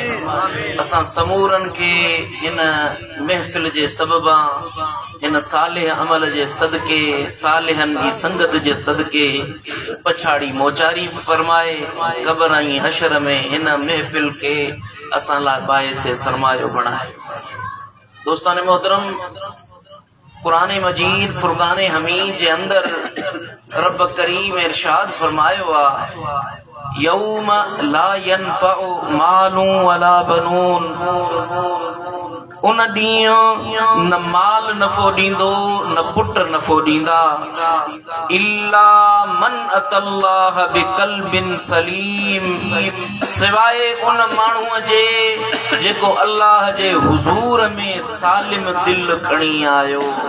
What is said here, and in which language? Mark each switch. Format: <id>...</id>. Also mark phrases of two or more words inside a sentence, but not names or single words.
<sd>असां समूरन के इन महफिल जे सबबा, इन सालिह अमल जे सदके, सालिहन जी संगत जे सदके पछाड़ी मोचारी फरमाए। कब्र ऐं हशर में इन महफिल के असां ला बाइस सरमायो बणाए। दोस्तान मोहतरम, कुरान मजीद फुरकान हमीद जे अंदर रब करीम इरशाद फरमायो आ,</sd> <ar>يوم لا ينفع مال ولا بنون.</ar> <sd>उन ॾींहुं न माल नफ़ो ॾींदो न पुट नफ़ो ॾींदा,</sd> <ar>إلا من أتى الله بقلب سليم,</ar> <sd>सिवाय उन माण्हूअ जे जेको अल्लाह जे हुज़ूर में सालिम दिल खणी आयो।</sd>